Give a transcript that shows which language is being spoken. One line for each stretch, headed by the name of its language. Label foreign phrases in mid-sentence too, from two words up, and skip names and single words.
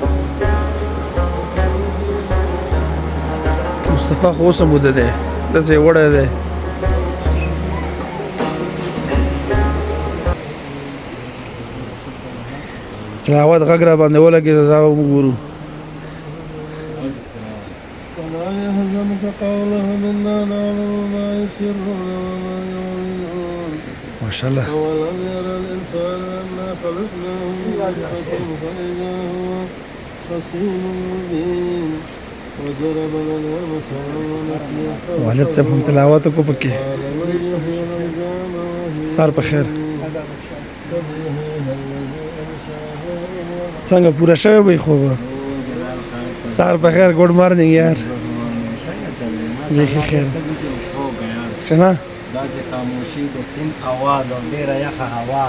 Pashto: مصطفی خو اوس هم وده دی داسې وړی دی. تلاوت غږ را باندې ولګېد دا به وګورو.
Arabic: ولا يحزنك قولهم إنا نعلم ما يسرون وما يعلنون. ماشاءالله. أولم يرى الإنسان أنا خلقناه من نطفة فإذا هو خصيم مبين وضرب لنا مثلا ونسي خلقه.
Pashto: والد صاحب هم تلاوت وکړو پکې.
Arabic: قال من يحيي العظام وهي
Pashto: سهار په خیر. څنګه پوره شوی وي خوب سار بخیر
English: good morning
Pashto: یار جی خیر کنه داسې خاموشي د سیند اواز او ډېره یخه هوا